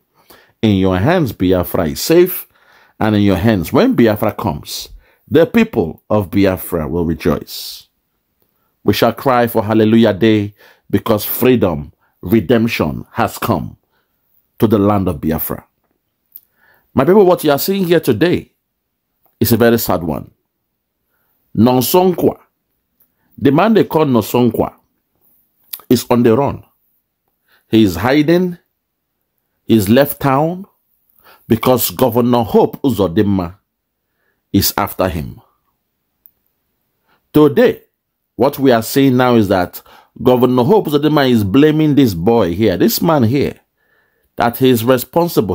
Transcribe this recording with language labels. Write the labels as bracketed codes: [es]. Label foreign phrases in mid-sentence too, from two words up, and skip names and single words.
[en] In your hands Biafra is safe. And in your hands, when Biafra comes, the people of Biafra will rejoice. We shall cry for Hallelujah Day because freedom, redemption has come to the land of Biafra. My people, what you are seeing here today is a very sad one. NONSO NKWA, the man they call NONSO NKWA, is on the run. He is hiding. He's left town because Governor Hope UZODINMA is after him. Today, what we are seeing now is that Governor Hope UZODINMA is blaming this boy here, this man here, that he is responsible.